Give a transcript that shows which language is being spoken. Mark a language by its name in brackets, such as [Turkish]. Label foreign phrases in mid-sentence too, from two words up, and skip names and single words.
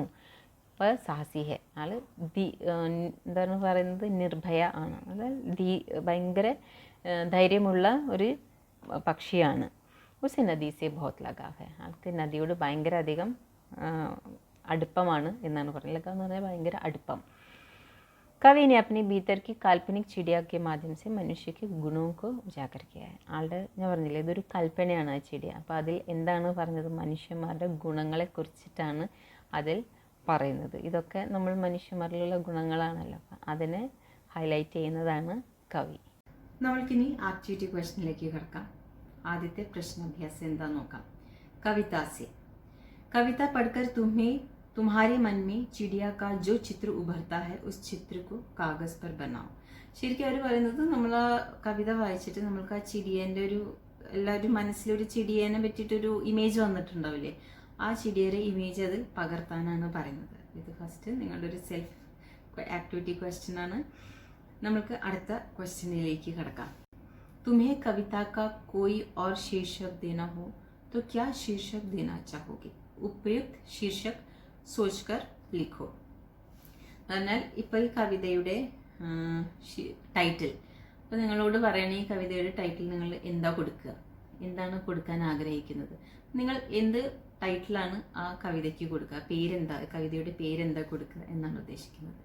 [Malayalam] അപ്പോൾ [Hindi] साहसी है, [Malayalam] ആൾ എന്താണ് പറയുന്നത്, നിർഭയ ആണ്. അതായത് ഭയങ്കര ധൈര്യമുള്ള ഒരു പക്ഷിയാണ്. [Hindi] उसे नदी से बहुत लगाव है, [Malayalam] ആൾക്ക് നദിയോട് ഭയങ്കര അധികം അടുപ്പമാണ് എന്നാണ് പറയുന്നത്. ലഗാവ് എന്ന് പറഞ്ഞാൽ ഭയങ്കര അടുപ്പം. [Hindi] कवि ने अपने भीतर की काल्पनिक चिड़िया के माध्यम से मनुष्य के ഗുണോ को ഉജാഗർ किया है. [Malayalam] ആളുടെ ഞാൻ പറഞ്ഞില്ലേ ഇതൊരു കൽപ്പനയാണ് ആ ചിടിയ. അപ്പോൾ അതിൽ എന്താണ് പറഞ്ഞത്? മനുഷ്യന്മാരുടെ ഗുണങ്ങളെ കുറിച്ചിട്ടാണ് അതിൽ പറയുന്നത്. ഇതൊക്കെ നമ്മൾ മനുഷ്യന്മാരിലുള്ള ഗുണങ്ങളാണല്ലോ, അതിനെ ഹൈലൈറ്റ് ചെയ്യുന്നതാണ് കവി. നമ്മൾക്കിനി ആക്ടിവിറ്റി ക്വസ്റ്റ്യനിലേക്ക് കിടക്കാം. ആദ്യത്തെ പ്രശ്നാഭ്യാസം എന്താ നോക്കാം. [Hindi] कविता से, कविता पढ़कर तुम्हारे मन में चिड़िया का जो चित्र उभरता है उस चित्र को कागज पर बनाओ. [Malayalam] ശരിക്കും അവർ പറയുന്നത്, നമ്മൾ ആ കവിത വായിച്ചിട്ട് നമ്മൾക്ക് ആ ചിടിയേൻ്റെ എല്ലാവരും മനസ്സിലൊരു ചിടിയേനെ പറ്റിയിട്ടൊരു ഇമേജ് വന്നിട്ടുണ്ടാവില്ലേ, ആ ചിടിയുടെ ഇമേജ് അതിൽ പകർത്താനാണ് പറയുന്നത്. ഇത് ഫസ്റ്റ് നിങ്ങളുടെ ഒരു സെൽഫ് ആക്ടിവിറ്റി ക്വസ്റ്റ്യൻ ആണ്. നമ്മൾക്ക് അടുത്ത ക്വസ്റ്റ്യനിലേക്ക് കിടക്കാം. [Hindi] तुम्हें कविता का कोई और शीर्षक देना हो तो क्या शीर्षक देना चाहोगे? उपयुक्त शीर्षक सोचकर लिखो. [Malayalam] എന്നാൽ ഇപ്പോൾ ഈ കവിതയുടെ ടൈറ്റിൽ, അപ്പോൾ നിങ്ങളോട് പറയണ ഈ കവിതയുടെ ടൈറ്റിൽ നിങ്ങൾ എന്താ കൊടുക്കുക, എന്താണ് കൊടുക്കാൻ ആഗ്രഹിക്കുന്നത്, നിങ്ങൾ എന്ത് ടൈറ്റിലാണ് ആ കവിതയ്ക്ക് കൊടുക്കുക, പേരെന്താ, കവിതയുടെ പേരെന്താ കൊടുക്കുക എന്നാണ് ഉദ്ദേശിക്കുന്നത്.